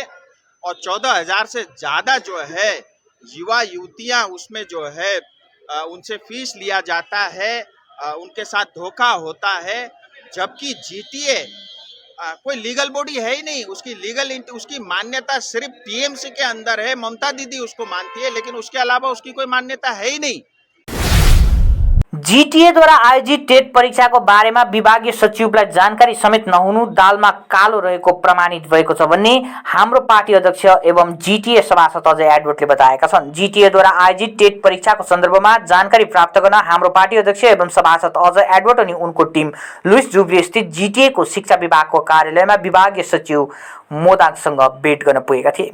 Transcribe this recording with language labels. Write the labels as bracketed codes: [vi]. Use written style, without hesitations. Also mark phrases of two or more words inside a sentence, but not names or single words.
[hi] और 14,000 से ज़्यादा जो है युवा युवतियां उसमें जो है उनसे फीस लिया जाता है, उनके साथ धोखा होता है। जबकि जीटीए कोई लीगल बॉडी है ही नहीं, उसकी मान्यता सिर्फ टीएमसी के अंदर है। ममता दीदी उसको मानती है, लेकिन उसके अलावा उसकी कोई मान्यता है ही नहीं। [ne] जीटीए द्वारा आयोजित टेट परीक्षाको बारेमा विभागीय सचिवलाई जानकारी समेत नहुनु दालमा कालो रहेको प्रमाणित भएको छ भन्ने हाम्रो पार्टी अध्यक्ष एवं जीटीए सभासद अजय एडवर्डले बताएका छन्। जीटीए द्वारा आयोजित टेट परीक्षाको सन्दर्भमा जानकारी प्राप्त गर्न हाम्रो पार्टी अध्यक्ष एवं सभासद अजय एडवर्ड अनि उनको टिम लुइस जुब्ली स्थित जीटीए को शिक्षा विभागको कार्यालयमा विभागीय सचिव मोदाकसँग भेट गर्न पुगेका थिए।